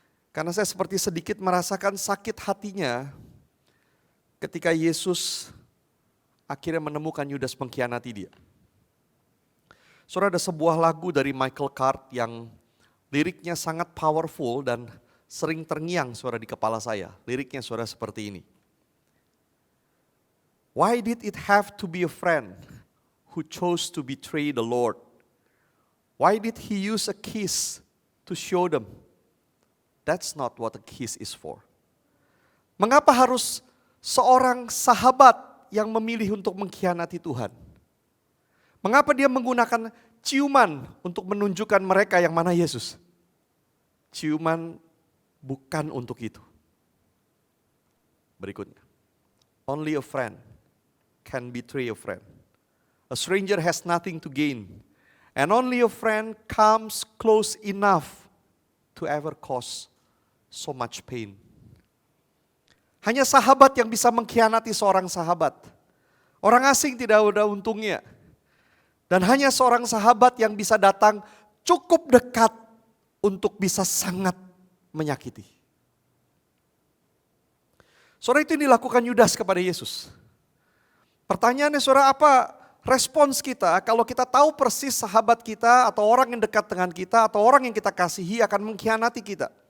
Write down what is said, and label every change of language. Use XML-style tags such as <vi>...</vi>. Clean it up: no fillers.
<id>Karena saya seperti sedikit merasakan sakit hatinya ketika Yesus akhirnya menemukan Yudas mengkhianati dia. Saudara, ada sebuah lagu dari Michael Card yang liriknya sangat powerful dan sering terngiang saudara di kepala saya. Liriknya saudara seperti ini.</id> <en>Why did it have to be a friend who chose to betray the Lord? Why did he use a kiss to show them? That's not what a kiss is for.</en> <id>Mengapa harus seorang sahabat yang memilih untuk mengkhianati Tuhan? Mengapa dia menggunakan ciuman untuk menunjukkan mereka yang mana Yesus? Ciuman bukan untuk itu. Berikutnya.</id> <en>Only a friend can betray a friend. A stranger has nothing to gain. And only a friend comes close enough to ever cause so much pain.</en> <id>Hanya sahabat yang bisa mengkhianati seorang sahabat. Orang asing tidak ada untungnya. Dan hanya seorang sahabat yang bisa datang cukup dekat untuk bisa sangat menyakiti. Saudara, itu yang dilakukan Yudas kepada Yesus. Pertanyaannya saudara, apa respons kita kalau kita tahu persis sahabat kita atau orang yang dekat dengan kita atau orang yang kita kasihi akan mengkhianati kita?</id>